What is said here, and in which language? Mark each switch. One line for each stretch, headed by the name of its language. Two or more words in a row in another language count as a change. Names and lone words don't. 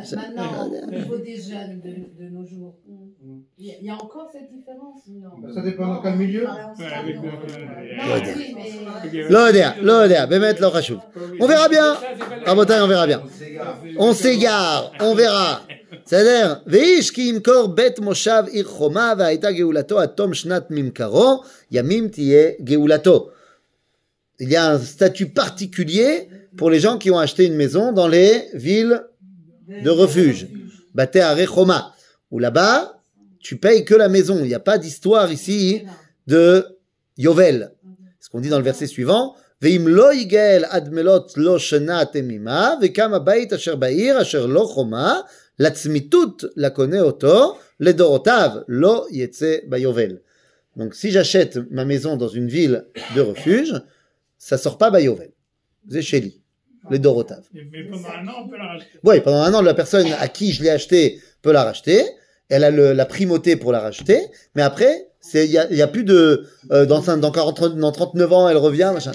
French: Maintenant, au niveau des jeunes de nos jours, il y a encore cette différence? Non. Ça dépend dans quel milieu. Ouais, avec Non, L'odeur. oui, mais...
Hebrew: L'odeur, באמת, לא חשוב.
French: On verra bien. Rabotai, on verra bien. On s'égare, on verra. C'est-à-dire,
Hebrew: ואיש כי ימכור בית מושב עיר חומה והייתה גאולתו עד תום שנת ממכרו, ימים תהיה גאולתו.
French: Il y a un statut particulier pour les gens qui ont acheté une maison dans les villes de refuge.
Hebrew: בתי ערי חומה.
French: Où là-bas, tu payes que la maison. Il n'y a pas d'histoire ici de Yovel. Ce qu'on dit dans le verset suivant.
Hebrew: ואם לא יגאל עד מלאת לו שנה תמימה, וקם הבית אשר בעיר אשר לא חומה, לצמיתות לקונה אותו, לדורותיו לא יצא ביובל.
French: Donc si j'achète ma maison dans une ville de refuge, ça sort pas Bayovel. C'est chez lui, les Dorotav. Mais pendant un an, on peut la racheter. Oui, pendant un an, la personne à qui je l'ai acheté peut la racheter. Elle a la primauté pour la racheter. Mais après, il y a plus de dans 39 ans, elle revient, machin.